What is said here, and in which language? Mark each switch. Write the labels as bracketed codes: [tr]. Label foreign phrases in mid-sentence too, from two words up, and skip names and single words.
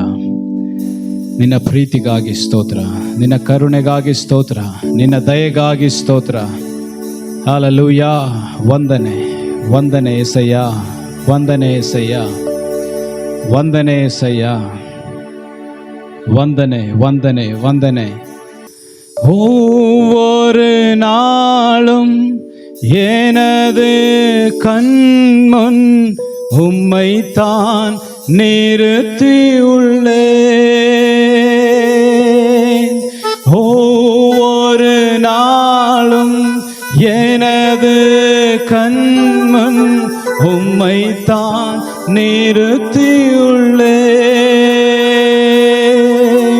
[kn] ನಿನ್ನ ಪ್ರೀತಿಗಾಗಿ ಸ್ತೋತ್ರ, ನಿನ್ನ ಕರುಣೆಗಾಗಿ ಸ್ತೋತ್ರ, ನಿನ್ನ ದಯೆಗಾಗಿ ಸ್ತೋತ್ರ. ಹಲ್ಲೆಲೂಯ. ವಂದನೆ ವಂದನೆ యేసయ్య, ವಂದನೆ యేసయ్య, ವಂದನೆ యేసయ్య, ವಂದನೆ ವಂದನೆ ವಂದನೆ. [ta] ஒவ்வொரு நாளும் எனது கண்முன் உம்மைத்தான் நிறுத்தியுள்ளேன். ஒவ்வொரு நாளும் எனது கண்முன் உம்மைத்தான் நிறுத்தியுள்ளேன்.